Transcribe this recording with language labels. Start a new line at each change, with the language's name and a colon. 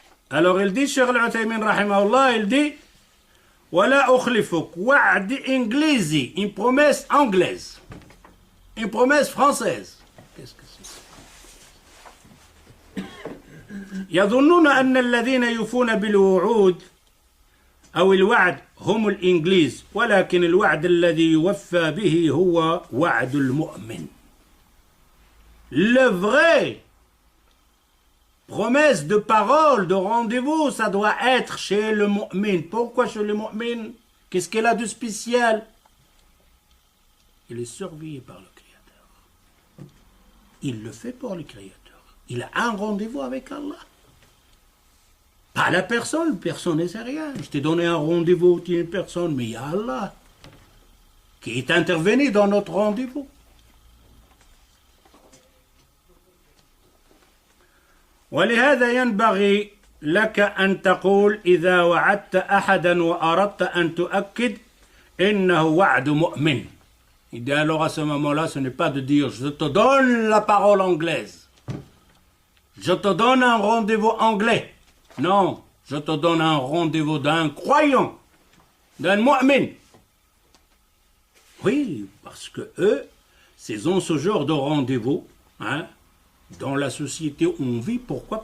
French: Alors il dit, Cheikh Al-Uthaymin rahimahullah, il dit
Arabic: Wala ukhlifuk wa'di inglisi,
French: une promesse anglaise. Une promesse française. Qu'est-ce que c'est?
Arabic: يظنون أن الذين يوفون بالوعود أو الوعد هم الإنجليز ولكن الوعد الذي يوفى به هو وعد المؤمن.
French: Le vrai promesse de parole, de rendez-vous, ça doit être chez le mu'min. Pourquoi chez le mu'min? Qu'est-ce qu'elle a de spécial? Il est surveillé par le Créateur. Il le fait pour le Créateur. Il a un rendez-vous avec Allah. Pas la personne ne sait rien. Je t'ai donné un rendez-vous, tu es une personne, mais il y a Allah qui est intervenu dans notre rendez-vous.
Arabic: ولهذا ينبغي لك أن تقول إذا وعدت أحدا وأردت أن تؤكد إنه وعد مؤمن.
French: Il dit alors à ce moment-là, ce n'est pas de dire je te donne la parole anglaise. Je te donne un rendez-vous anglais. Non, je te donne un rendez-vous d'un croyant, d'un mu'min. Oui, parce que eux, ils ont ce genre de rendez-vous, hein, dans la société où on vit. Pourquoi?